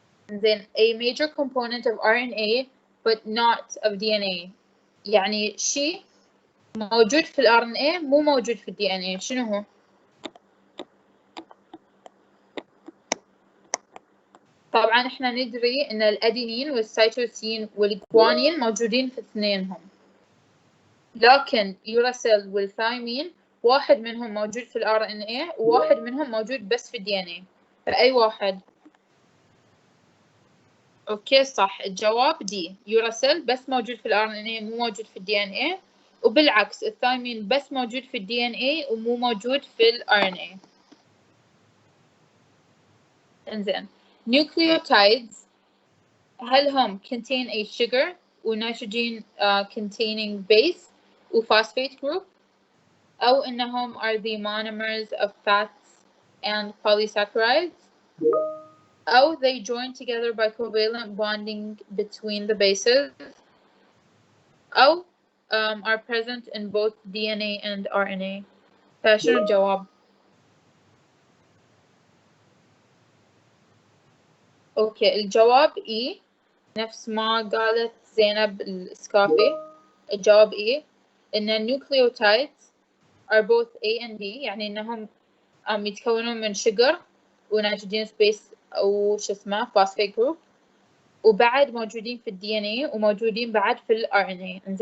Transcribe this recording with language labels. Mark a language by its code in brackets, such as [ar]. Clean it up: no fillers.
[ar] إنزين a major component of RNA but not of DNA يعني شيء موجود في ال RNA مو موجود في ال DNA. شنو هو؟ طبعا احنا ندري ان الادينين والسيتوسين والجوانين موجودين في اثنينهم، لكن يوراسيل والثايمين واحد منهم موجود في ال RNA وواحد منهم موجود بس في ال DNA. فأي واحد؟ اوكي صح الجواب دي يوراسيل بس موجود في ال RNA مو موجود في ال DNA، وبالعكس الثايمين بس موجود في ال DNA ومو موجود في ال RNA. [en] إنزين nucleotides [ar] هل هم [en] contain a sugar و nitrogen containing base و phosphate group أو إنهم are the monomers of fats and polysaccharides أو they join together by covalent bonding between the bases أو are present in both DNA and RNA. [ar] فشنو الجواب؟ أوكي الجواب E نفس ما قالت زينب الإسكافي. الجواب E إن النيوكليوتايدز [en] are both A and B [ar] يعني إنهم يتكونون من sugar ونيتروجين سبيس أو شو اسمه phosphate group وبعد موجودين في DNA وموجودين بعد في RNA.